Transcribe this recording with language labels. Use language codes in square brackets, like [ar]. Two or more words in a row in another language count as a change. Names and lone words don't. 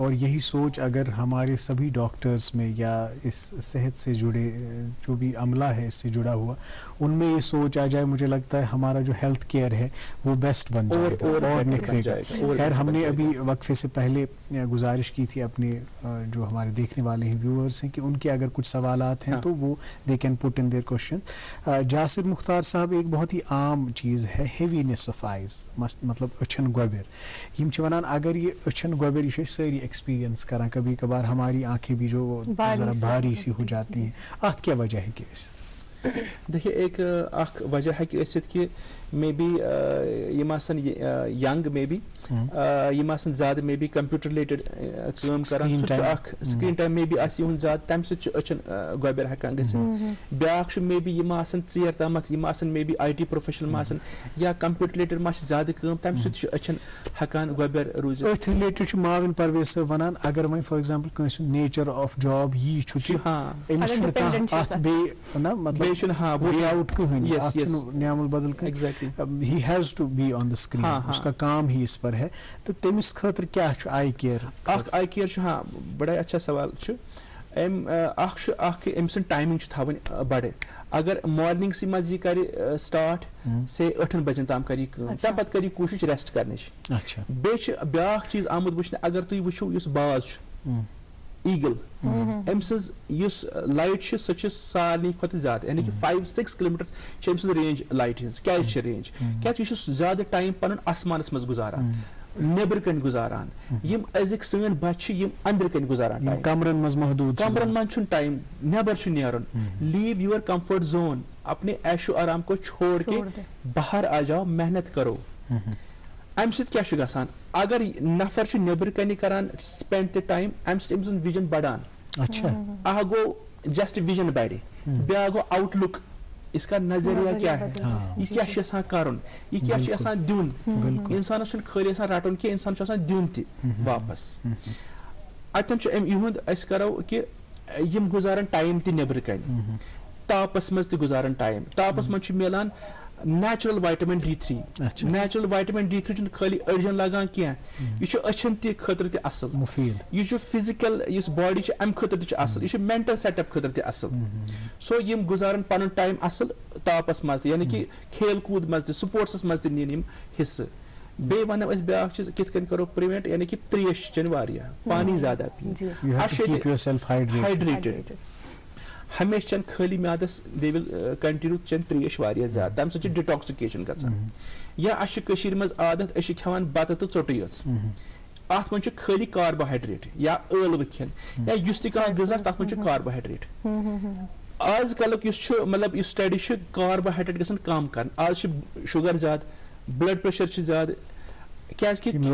[ur] اور یہی سوچ اگر ہمارے سبھی ڈاکٹرز میں یا اس صحت سے جڑے جو بھی عملہ ہے اس سے جڑا ہوا, ان میں یہ سوچ آ جائے, مجھے لگتا ہے ہمارا جو [en] health care [ur] ہے وہ بیسٹ بن جائے گا اور نکھرے گا. خیر, ہم نے ابھی وقفے سے پہلے گزارش کی تھی اپنے جو ہمارے دیکھنے والے ہیں ویورز ہیں کہ ان کے اگر کچھ سوالات ہیں تو وہ [en] they can put in their question. [ur] جاسر مختار صاحب, ایک بہت ہی عام چیز ہے [en] heaviness of eyes, [ur] مطلب [ks] اچھن گوبر. یم چھ ونان [ur] اگر یہ [ks] اچھن گوبر [ur] یہ ساری ایکسپیرینس کران, کبھی کبھار ہماری آنکھیں بھی جو ذرا بھاری سی ہو جاتی ہیں, ات کیا وجہ ہے کہ دیکھیے, ایک وجہ ہے کہ کہ [en] maybe [ks] یم آسن ینگ [en] maybe [ks] یم آسن زیادہ [en] maybe computer related [ks] کام کران, [en] screen time maybe [ks] آسہِ یِہُنٛد زیادٕ, تمہِ سۭتۍ چھُ أچھن گۄبیر ہٮ۪کان گٔژھِتھ. بیٛاکھ چھُ [en] maybe [ks] یم آسن ژیر تامتھ, یم آسن [en] maybe IT professional [ks] ما آسن یا [en] computer related [ks] ما چھِ زیادٕ کٲم, تمہِ سۭتۍ چھُ أچھن ہٮ۪کان گۄبیر روٗزِتھ. أتھۍ رِلیٹڈ چھُ معاوِن پرویز صٲب ونان اگر وۄنۍ [en] for example [ks] کٲنٛسہِ ہُنٛد [en] nature of job [ks] یی چھُ کہِ أمِس چھُنہٕ کانٛہہ اَتھ بیٚیہِ نا مطلب [en] way out [ks] کٕہٕنۍ, اَتھ چھُنہٕ نیامُل بدل کانٛہہ, [en] he has to be on the screen, اس کا کام ہی اس پر ہے. [ks] تو تٔمِس خٲطرٕ کیٛاہ چھُ [en] eye care? [ks] اکھ [en] eye care [ks] چھُ, [ur] ہاں بڑا اچھا سوال چھُ. [ks] اکھ چھُ اکھ أمۍ سٕنٛز ٹایمِنٛگ چھِ تھاوٕنۍ بڑٕ. اگر مارنِنٛگسٕے منٛز یہِ کرِ سٹارٹ سے 8 بجن تام کر یہِ کٲم, تمہِ پتہٕ کر یہِ کوٗشِش ریسٹ کرنٕچ. بیٚیہِ چھِ بیٛاکھ چیٖز آمُت وٕچھنہٕ, اگر تُہۍ وٕچھِو یُس باز چھُ ایگل, أمۍ سٕنٛز یُس لایٹ چھِ سۄ چھِ سارنٕے کھۄتہٕ زیادٕ, یعنی کہ 5-6 کلومیٹر چھِ أمۍ سٕنٛز رینج لایٹہِ ہٕنٛز. کیازِ چھِ رینج؟ کیازِ یہِ چھُ زیادٕ ٹایم پنُن آسمانس منٛز گُزاران. نیبر کن گزاران یم ازک سن بچہ یم اندر کن گزاران ٹائم کمرن مز محدود کمرن من چھن ٹائم نیبر چھ نیرن [en] leave your comfort zone [ur] اپنے عیش و آرام کو چھوڑ کے باہر آ جاؤ محنت کرو [ks] ام سۭتۍ کیٛاہ چھُ گژھان اگر نفر چھُ نیبر کنہِ کران سپینڈ تہِ ٹایم ام سۭتۍ أمۍ سُنٛد وِجن بڑان اچھا اکھ گوٚو جسٹ وِجن بڑِ بیاکھ گوٚو آؤٹ لک [ur] اس کا نظریہ کیا ہے [ks] یہ کیا چھُ یژھان کرُن یہ کیا چھُ یژھان دیُن انسانس چھُنہٕ خٲلی آسان رٹُن کینٛہہ انسان چھُ آسان دیُن تہِ واپس اتٮ۪ن چھُ یِہُنٛد أسۍ کرو کہِ یِم گُزارن ٹایم تہِ نیبرٕ کنہِ تاپس منٛز تہِ گُزارن ٹایم تاپس منٛز چھُ میلان [en] natural vitamin D3 natural vitamin D3 [ks] چھُنہٕ خٲلی أڑجن لگان کینٛہہ یہِ چھُ أچھن تہِ خٲطرٕ تہِ اصل مفید یہ فزیکل اس باڈی چھ امہ خاطر تہ اصل یہ [en] mental set up [ks] خاطر تہ اصل سو یم گزارن پن ٹائم اصل تاپس مز یعنی کہ [ur] کھیل کود [ks] مز تہ سپورٹس مز تہ نین یم حصہ بی ونو اس بیاکھ چیز کت کن کرو پریوینٹ یعنی کہ تریش چن واریاہ پانی زیادہ ہائیڈریٹڈ ہمیشہ چن خالی میادس دے ول کنٹینیو چن تریش واریاہ زیادہ تمہ سۭتۍ چھِ ڈِٹاکسِکیشن گژھان یا اَسہِ چھِ کٔشیٖرِ منٛز عادت أسۍ چھِ کھٮ۪وان بتہٕ تہٕ ژوٚٹٕے یٲژ اتھ منٛز چھُ خٲلی کاربوہائیڈریٹ یا ٲلوٕ کھٮ۪ن یا یُس تہِ کانٛہہ غذا تتھ منٛز چھُ کاربوہائیڈریٹ آز کلُک یُس چھُ مطلب یُس سٹڈی چھُ کاربوہائیڈریٹ گژھن کم کرن آز چھُ شُگر زیادٕ [en] blood pressure [ks] چھُ زیادٕ کیازکہِ